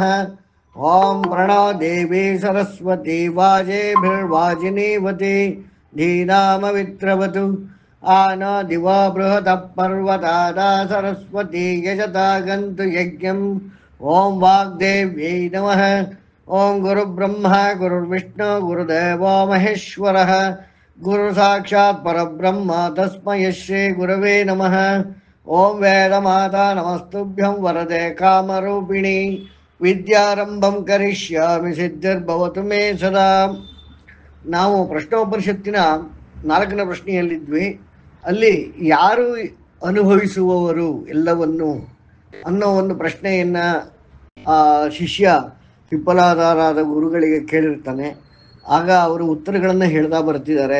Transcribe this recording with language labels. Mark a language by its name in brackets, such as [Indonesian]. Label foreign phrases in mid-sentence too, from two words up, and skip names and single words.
[Sanskrit] ओं प्रणो देवि सरस्वती वाजेभिर्वाजिनीवती धीनामवित्र्यवतु. आनो दिवो बृहतः पर्वतादा सरस्वती यजता गन्तु यज्ञम्. ओं वाग्देव्यै नमः. ओं गुरुर्ब्रह्मा गुरुर्विष्णुः गुरुर्देवो महेश्वरः. गुरुः साक्षात् परब्रह्म तस्मै श्री गुरवे नमः. ओं वेद माता नमस्तुभ्यं वरदे कामरूपिणि. विद्यारम्भं करिष्यामि सिद्धिर्भवतु मे सदा. [Kannada] ನಾವು ಪ್ರಶ್ನೋಪನಿಷತ್ತಿನ 4ನೇ ಪ್ರಶ್ನೆಯಲ್ಲಿದ್ವಿ. ಅಲ್ಲಿ ಯಾರು ಅನುಭವಿಸುವವರು ಎಲ್ಲವನ್ನು ಅನ್ನೋ ಒಂದು ಪ್ರಶ್ನೆಯನ್ನ ಶಿಷ್ಯ ಪಿಪ್ಪಲಾದಾರಾದ ಗುರುಗಳಿಗೆ ಕೇಳಿರ್ತಾನೆ. ಆಗ ಅವರು ಉತ್ತರಗಳನ್ನು ಹೇಳ್ತಾ ಬರ್ತಿದ್ದಾರೆ.